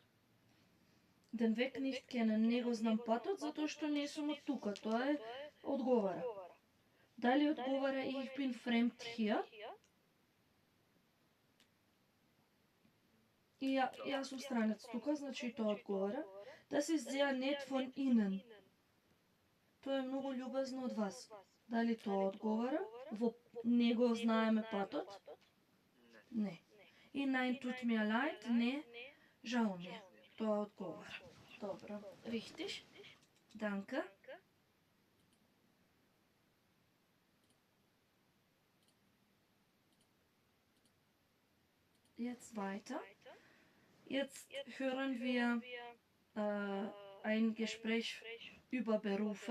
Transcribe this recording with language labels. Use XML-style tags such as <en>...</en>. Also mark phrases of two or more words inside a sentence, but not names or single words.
<de>Den Weg nicht kennen,</de> <mk>не го знам патот, затоа што не сум од тука. Тоа е одговара. Дали одговара</mk> <de>ich bin fremd hier?</de> <mk>И јас сум странец тука, значи и тоа одговара.</mk> <de>Das ist sehr nett von Ihnen.</de> <mk>Тоа е многу љубезно од вас. Дали тоа одговара? Во не го знаеме патот? Не. И</mk> <de>nein, tut mir leid,</de> <mk>не, жал ми е. Тоа одговара. Добро.</mk> <de>Richtig? Danke. Jetzt weiter. Jetzt hören wir ein Gespräch über Berufe.</de>